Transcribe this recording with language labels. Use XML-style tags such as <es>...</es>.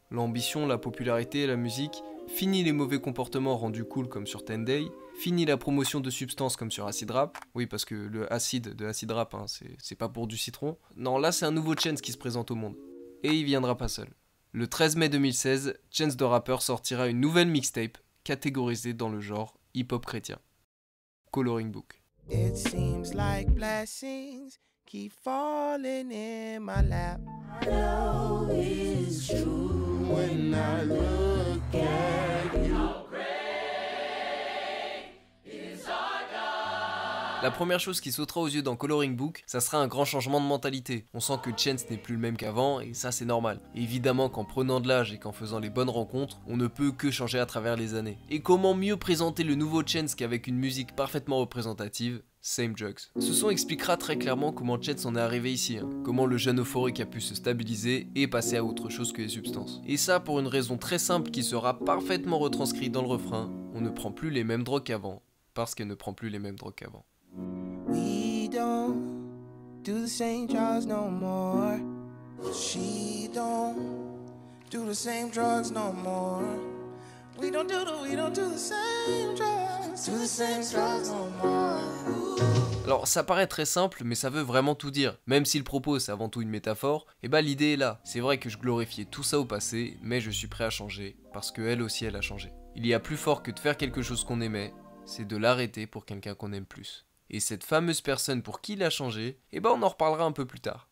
<fr>L'ambition, la popularité, la musique, fini les mauvais comportements rendus cool comme sur 10 Day, fini la promotion de substances comme sur Acid Rap, oui parce que le acide de Acid Rap, c'est pas pour du citron. Non, là c'est un nouveau Chance qui se présente au monde. Et il viendra pas seul. Le 13 mai 2016, Chance the Rapper sortira une nouvelle mixtape catégorisée dans le genre hip-hop chrétien. Coloring Book.</fr> <en>It seems like blessings keep falling in my lap. I know it's true when I look at you.</en> <fr>La première chose qui sautera aux yeux dans Coloring Book, ça sera un grand changement de mentalité. On sent que Chance n'est plus le même qu'avant et ça c'est normal. Et évidemment qu'en prenant de l'âge et qu'en faisant les bonnes rencontres, on ne peut que changer à travers les années. Et comment mieux présenter le nouveau Chance qu'avec une musique parfaitement représentative? Same Drugs. Ce son expliquera très clairement comment Chance en est arrivé ici, comment le jeune euphorique a pu se stabiliser et passer à autre chose que les substances. Et ça pour une raison très simple qui sera parfaitement retranscrite dans le refrain, on ne prend plus les mêmes drogues qu'avant, parce qu'elle ne prend plus les mêmes drogues qu'avant.</fr> <en>We don't do the same drugs no more. She don't do the same drugs no more. We don't do the same drugs no more.</en> <fr>Alors ça paraît très simple mais ça veut vraiment tout dire. Même si le propos c'est avant tout une métaphore, l'idée est là. C'est vrai que je glorifiais tout ça au passé, mais je suis prêt à changer, parce qu'elle aussi elle a changé. Il y a plus fort que de faire quelque chose qu'on aimait, c'est de l'arrêter pour quelqu'un qu'on aime plus. Et cette fameuse personne pour qui il a changé, on en reparlera un peu plus tard.</fr>